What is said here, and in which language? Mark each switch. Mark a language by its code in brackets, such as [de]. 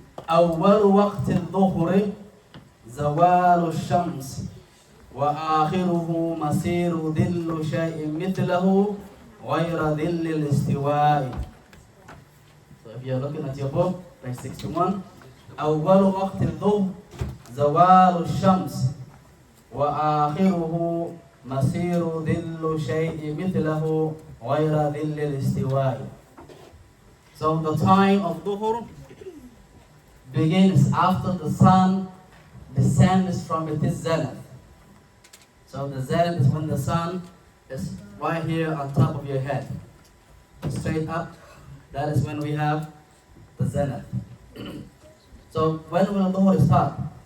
[ar] أول وقت الظهر زوال الشمس وآخره مسير ظل شيء مثله غير ظل الاستواء. [en] So if you're looking at your book, page 61. [ar] أول وقت الظهر زوال الشمس وآخره مسير ظل شيء مثله غير ظل الاستواء. [en] So the time of Dhuhr begins after the sun descends from its zenith. So the zenith is when the sun is right here on top of your head, straight up. That is when we have the zenith. So when will Dhuhr start?